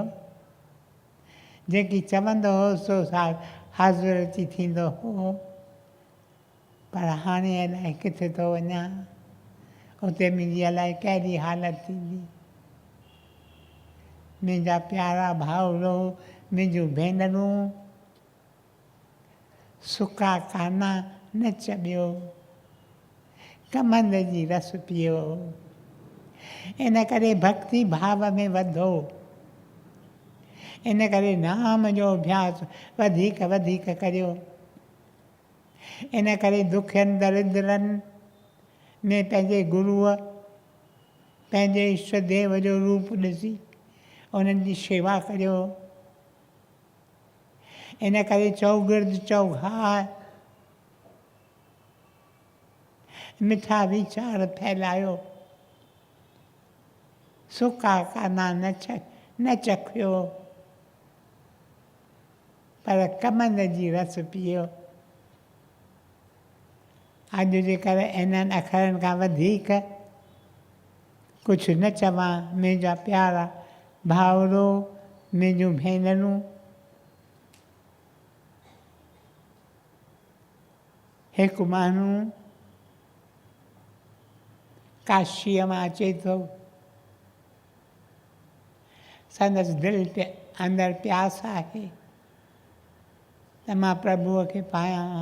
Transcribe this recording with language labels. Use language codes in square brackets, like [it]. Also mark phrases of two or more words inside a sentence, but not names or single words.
[sd] जेकी चवंदो हो सो हाज़ुर अची थींदो हो, पर हाणे अलाए किथे थो वञा, उते मुंहिंजी अलाए कहिड़ी हालत थींदी। मुंहिंजा प्यारा भाउरो, मुंहिंजूं भेनरूं, सुका काना न चॿियो, कमंद जी रस पियो। इन करे भक्ति भाव में वधो, इन करे नाम जो अभ्यास वधीक वधीक करियो। इन करे दुखियनि दरिद्रनि में पंहिंजे गुरूअ, पंहिंजे इष्ट देव जो रूप ॾिसी उन्हनि जी शेवा करियो। इन करे चौगिर्द चौघार मिठा वीचार फैलायो। सुका काना न चखियो पर कमंद जी रस पियो। अॼु जेकर इन्हनि अखरनि खां वधीक कुझु न चवां, मुंहिंजा प्यारा भाउरो, मुंहिंजूं भेनरूं, हिकु माण्हू काशीअ मां अचे थो, संदसि दिलि ते अंदरि प्यास आहे त मां प्रभुअ खे पायां।